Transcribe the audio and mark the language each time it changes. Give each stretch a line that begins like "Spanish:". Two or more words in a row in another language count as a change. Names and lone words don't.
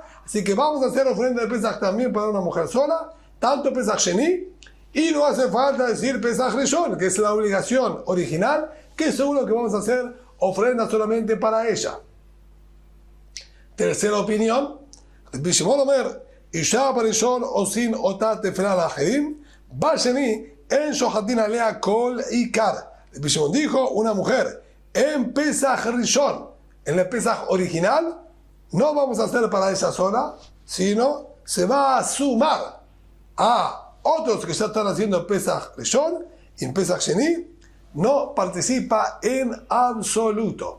Spanish: Así que vamos a hacer ofrenda de Pesach también para una mujer sola, tanto Pesach Sheni, y no hace falta decir Pesach Rishon, que es la obligación original, que seguro que vamos a hacer ofrenda solamente para ella. Tercera opinión,
Hebrew: רבי שמעון אומר אשה בראשון עושין אותה טפלה לאחרים בשני אין שוחטין עליה כל עיקר.
Spanish: Rabbi Shimon dijo: una mujer en Pesach Rishon, en el Pesach original, no vamos a hacer para ella sola, sino se va a sumar a otros que ya están haciendo Pesach Rishon, y en Pesach Sheni no participa en absoluto.